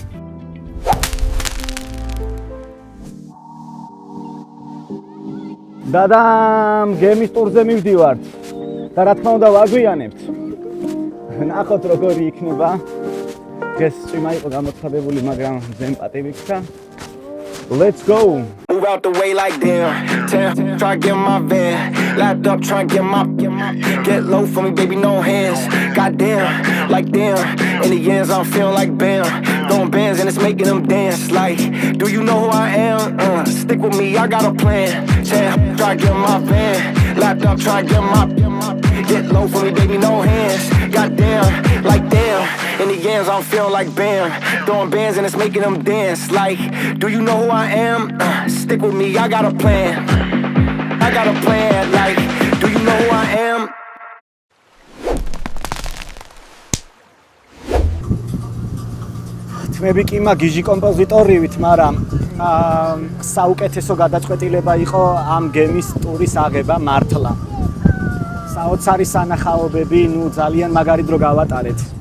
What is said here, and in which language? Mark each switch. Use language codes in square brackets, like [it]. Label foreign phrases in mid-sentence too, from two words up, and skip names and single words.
[ka] დადამ, გემის ტურზე მივდივართ. და რა თქმა უნდა ვაგვიანებთ. ნახოთ როგორი იქნება. ეს წვიმა იყო გამოცხადებული, მაგრამ ძენ პატივი გქცა. [en] Let's go. Move out the way like damn. Try get my van. Lapped up, try get my. Get low for me, baby, no hands. Goddamn, like damn. In the ends, I'm feeling like bam. Throwing bands and it's making them dance. Like, do you know who I am? Stick with me, I got a plan. Try get my van. Lapped up, try get my. Get low for me, baby, no hands. Goddamn, like damn. In the ends, I'm feeling like bam. Throwing bands and it's making them dance. Like, do you know who I am? Stick with me, I got a plan. I got a plan. Like, do you know who I am? [ka] თმები კი მაგიჟი კომპოზიტორივით, მაგრამ საუკეთესო გადაწყვეტილება იყო ამ გემის ტურის აღება მართლა. საოცარი სანახაობები, ნუ ძალიან მაგარი დრო გავატარეთ.